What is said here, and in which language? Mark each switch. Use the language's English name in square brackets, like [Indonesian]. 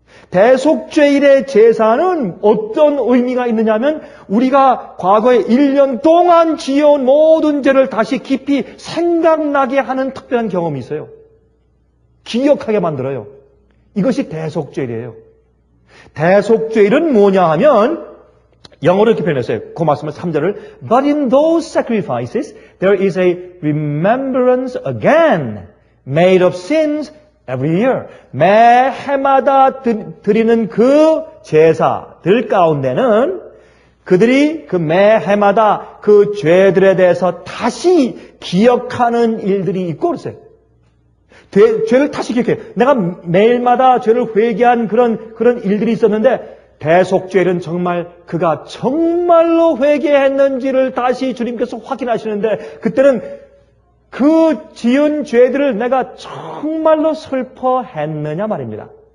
[Korean] 대속죄일의 제사는 어떤 의미가 있느냐면 우리가 과거에 1년 동안 지어온 모든 죄를 다시 깊이 생각나게 하는 특별한 경험이 있어요. 기억하게 만들어요. 이것이 대속죄일이에요. 대속죄일은 뭐냐 하면 영어로 이렇게 표현했어요. 그 말씀을 3절을 [English] But in those sacrifices there is a remembrance again made of sins every year. [Korean] 매 해마다 드리는 그 제사들 가운데는 그들이 그 매 해마다 그 죄들에 대해서 다시 기억하는 일들이 있고 그랬어요. 죄를 다시 기억해. 내가 매일마다 죄를 회개한 그런 일들이 있었는데 대속죄는 정말 그가 정말로 회개했는지를 다시 주님께서 확인하시는데 그때는 그 지은 죄들을 내가 정말로 슬퍼했느냐 말입니다.